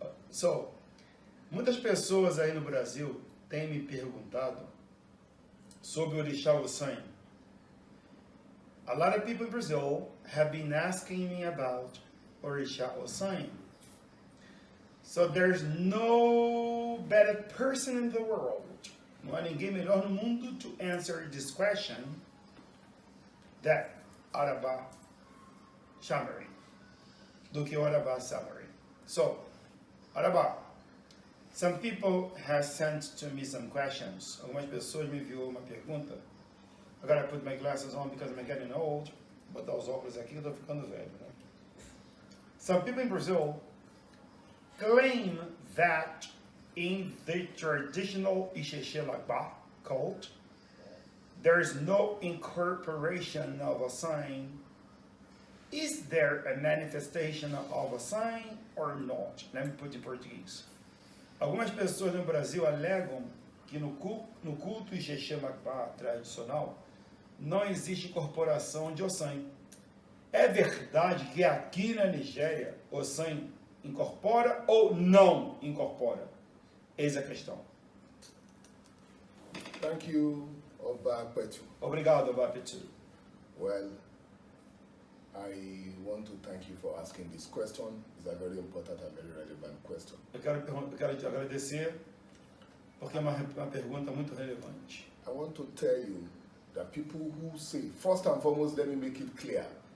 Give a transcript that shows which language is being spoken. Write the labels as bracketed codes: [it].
[pt] So, muitas pessoas aí no Brasil têm me perguntado sobre o Òrísá Osanyin. [en] A lot of people in Brazil have been asking me about Òrísá Osanyin. So there's no better person in the world, [pt] não há ninguém melhor no mundo [en] to answer this question than Araba Sosanyin, [pt] do que Araba Sosanyin. [en] So, Araba, some people have sent to me some questions. [pt] Algumas pessoas me enviou uma pergunta. [en] I gotta put my glasses on because I'm getting old. [pt] Vou botar os óculos aqui que eu tô ficando velho, né? [en] Some people in Brazil claim that in the traditional Isese Lagba cult, there is no incorporation of a sign. Is there a manifestation of a sign or not? Let me put in Portuguese. [pt] Algumas pessoas no Brasil alegam que no culto Isese Lagba tradicional não existe incorporação de Osanyin. É verdade que aqui na Nigéria Osanyin incorpora ou não incorpora? Eis a questão. [en] Thank you, Ọba Apetu. [pt] Obrigado, Ọba Apetu. [en] Well, I want to thank you for asking this question. It's a very important and very relevant question. [pt] Eu quero te agradecer porque é uma pergunta muito relevante. [en] I want to tell you that people who say, first and foremost, let me make it clear.